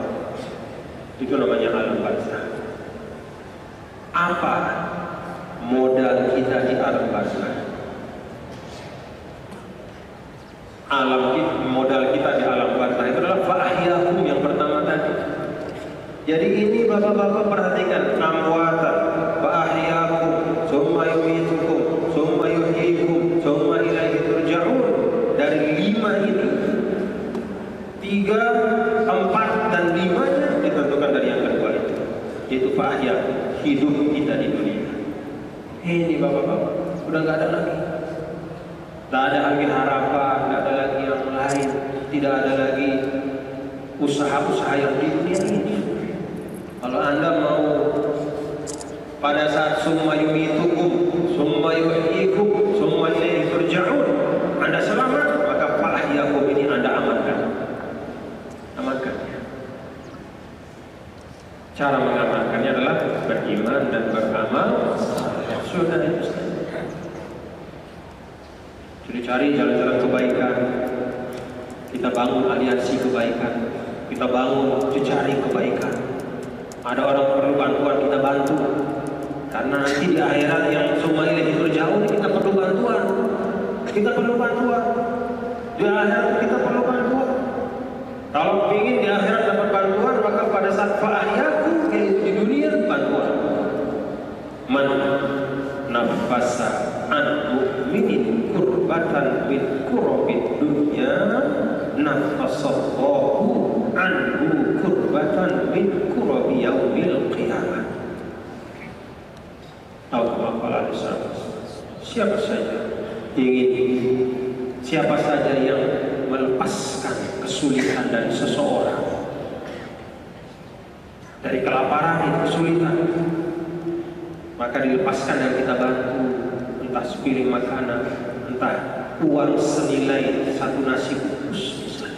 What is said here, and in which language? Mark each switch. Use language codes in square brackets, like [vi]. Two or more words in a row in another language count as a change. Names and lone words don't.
[id] Itu namanya alam barzakh. Apa modal kita di alam barzakh? Modal kita di alam barzakh itu adalah fa'ahyakum yang pertama tadi. Jadi ini bapak-bapak perhatikan, [ar] أمواتا فأحياكم ثم يميتكم ثم يحييكم ثم إليه ترجعون. [id] Dari 5 ini 3, 4 dan 5-nya ditentukan dari yang kedua itu, yaitu fa'ahyakum, hidup kita di dunia. Ini bapak-bapak sudah nggak ada lagi. Tidak ada lagi harapan, tidak ada lagi yang lain, tidak ada lagi usaha-usaha yang di dunia ini. Kalau Anda mau pada saat [ar] ثم يميتكم ثم يحييكم ثم إليه ترجعون, [id] Anda selamat, maka fa'ahyakum ini Anda amankan. Amankannya. Cara mengamalkannya adalah beriman dan beramal. Sudah itu saja. Jadi cari jalan-jalan kebaikan, kita bangun aliansi kebaikan, kita bangun jejaring kebaikan. Ada orang perlu bantuan, kita bantu. Karena nanti di akhirat yang [ar] ثم إليه ترجعون [id] kita perlu bantuan. Kita perlu bantuan. Di akhirat kita perlu bantuan. Kalau ingin di akhirat dapat bantuan, maka pada saat fa'ahyakum, yaitu di dunia, bantuan. [ar] من نفس عن مؤمن كربة من كرب الدنيا نفس الله عنه كربة من كرب يوم القيامة. [id] Siapa saja yang melepaskan kesulitan dari seseorang, dari kelaparan itu kesulitan, maka dilepaskan dan kita bantu, entah sepiring makanan, entah uang senilai 1 nasi bungkus misalnya.